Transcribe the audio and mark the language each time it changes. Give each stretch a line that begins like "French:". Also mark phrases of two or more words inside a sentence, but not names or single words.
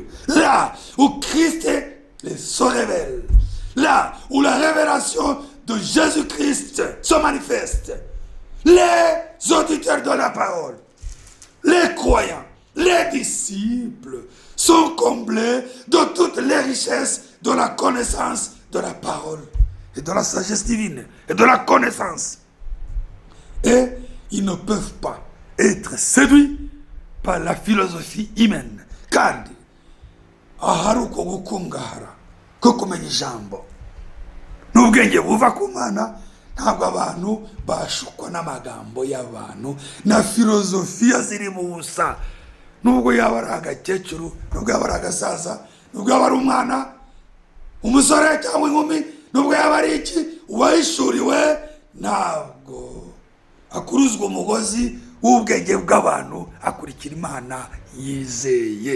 French: Là où Christ se révèle, là où la révélation de Jésus-Christ se manifeste, les auditeurs de la parole, les croyants, les disciples sont comblés de toutes les richesses de la connaissance de la parole et de la sagesse divine et de la connaissance. Et ils ne peuvent pas être séduits par la philosophie humaine.
Kinyarwanda: Kandi ahari uko gukungahara ko kumenya ijambo n'ubwenge buva ku Mana, ntabwo abantu bashukwa n'amagambo y'abantu na filozofiya ziri mu busa. Nubwo yaba ari agakecuru, nubwo yaba ari agasaza, nubwo yaba ari umwana, umusore cyangwa inkumi, nubwo yaba ari iki, uwahishuriwe ntabwo akuruzwa umugozi w'ubwenge bw'abantu, akurikira Imana yizeye.